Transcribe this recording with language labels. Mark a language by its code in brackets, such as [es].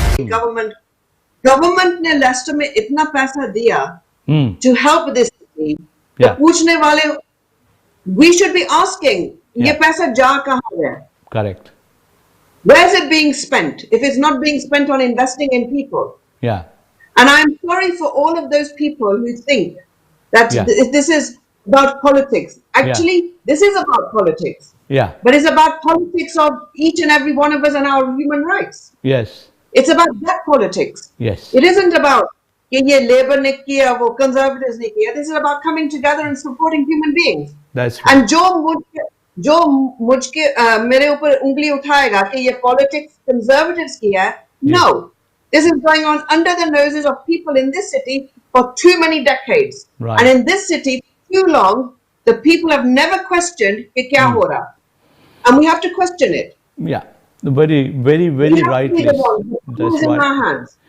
[hi] Government ने Lester में इतना पैसा दिया [en] to help this city, [hi] तो पूछने वाले, [en] we should be asking, [hi] ये पैसा जा कहाँ गया? [en] Correct. Where is it being spent? If it's not being spent on investing in people. Yeah. And I'm sorry for all of those people who think that this is about politics. Actually, this is about politics. Yeah. But it's about politics of each and every one of us and our human rights. Yes. It's about that politics. Yes. It isn't about [hi] कि ये labor ने किया, वो conservatives ने किया. [en] This is about coming together and supporting human beings. That's right. And [hi] जो मुझके मेरे ऊपर उंगली उठाएगा कि ये politics conservatives किया है, [en] no. This is going on under the noses of people in this city for too many decades. Right. And in this city, too long, the people have never questioned [hi] कि क्या हो रहा. [en] And we have to question it. Yeah. Very, very, very rightly. That's right.